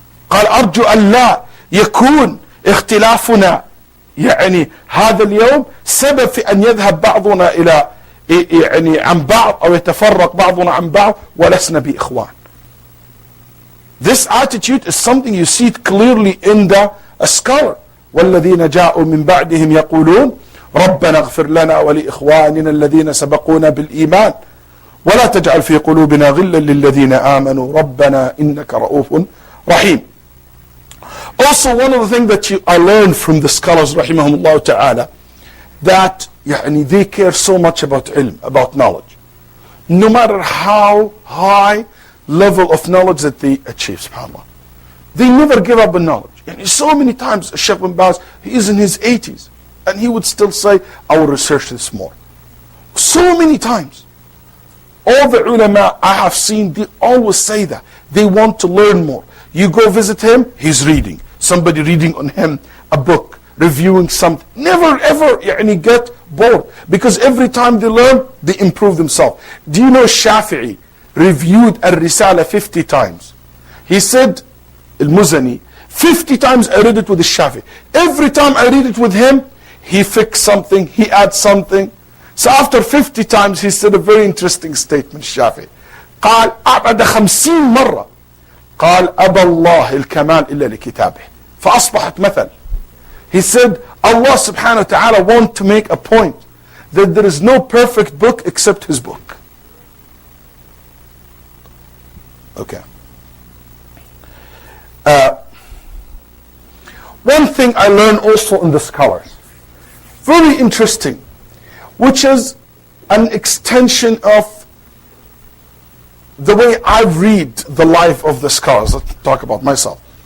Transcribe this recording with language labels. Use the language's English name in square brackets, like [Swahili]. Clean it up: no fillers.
[Arabic] قال أرجو أن لا يكون اختلافنا هذا اليوم سبب في أن يذهب بعضنا إلى عن بعض أو يتفرق بعضنا عن بعض ولسنا بإخوان. [English] This attitude is something you see it clearly in the scholar. [Arabic] والذين جاءوا من بعدهم يقولون ربنا اغفر لنا ولإخواننا الذين سبقونا بالإيمان ولا تجعل في قلوبنا غلا للذين آمنوا ربنا إنك رؤوف رحيم. [English] Also, one of the things that I learned from the scholars rahimahumullah ta'ala, that they care so much about ilm, about knowledge. No matter how high level of knowledge that they achieve, subhanAllah, they never give up on knowledge. So many times Shaykh bin Baz, he is in his 80s and he would still say, I will research this more. So many times. All the ulama I have seen, they always say that they want to learn more. You go visit him, he's reading. Somebody reading on him a book, reviewing something. Never ever get bored, because every time they learn, they improve themselves. Do you know Shafi'i reviewed Al-Risala 50 times? He said, Al-Muzani, 50 times I read it with the Shafi'i. Every time I read it with him, he fixed something, he adds something. So after 50 times, he said a very interesting statement, Shafi'i. [Arabic] قال أبعد 50 مرة قال أبى الله الكمال إلا لكتابه فأصبحت مثل. [English] He said, Allah subhanahu wa ta'ala want to make a point that there is no perfect book except his book. Okay. One thing I learned also in the scholars, very interesting, which is an extension of the way I read the life of the scholars. Let's talk about myself.